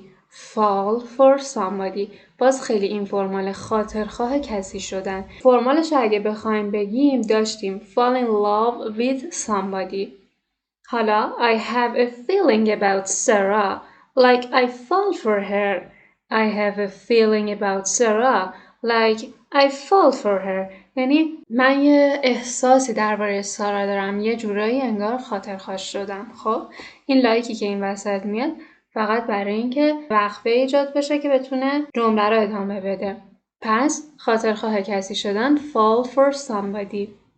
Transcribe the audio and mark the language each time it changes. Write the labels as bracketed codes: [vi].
[en] fall for somebody [fa] باز خیلی این فرمال خاطرخواه کسی شدن. فرمالش اگه بخوایم بگیم داشتیم [en] fall in love with somebody. [fa] حالا [en] I have a feeling about Sarah like I fall for her. I have a feeling about Sarah like I fall for her. [fa] یعنی من یه احساسی درباره سارا دارم، یه جورایی انگار خاطرخواه شدم. خب این لایکی که این وسط میاد فقط برای اینکه وقفه ایجاد بشه که بتونه جمله رو ادامه بده. پس خاطرخواه کسی شدن [en] fall for somebody.